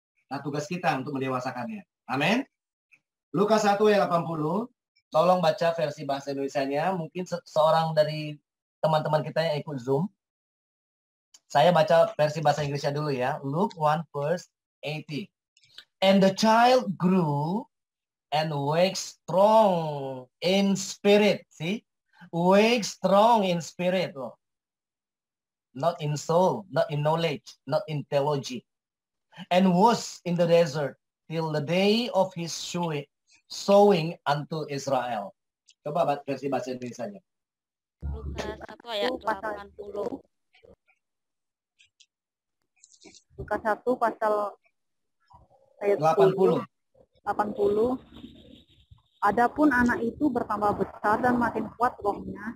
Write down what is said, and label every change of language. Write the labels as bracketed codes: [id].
[id] Nah, tugas kita untuk mendewasakannya. Amin. Lukas 1 ayat 80. Tolong baca versi bahasa Indonesianya. Mungkin seorang dari teman-teman kita yang ikut Zoom. Saya baca versi bahasa Inggrisnya dulu ya. [en] Luke 1 verse 80. And the child grew and waxed strong in spirit. See? Waxed strong in spirit. Oh. Not in soul, not in knowledge, not in theology. And was in the desert till the day of his sowing unto Israel. [id] Coba versi bahasa Indonesianya. Lukas 1 ayat 80. Lukas 1 pasal ayat 80. 80. Adapun anak itu bertambah besar dan makin kuat rohnya.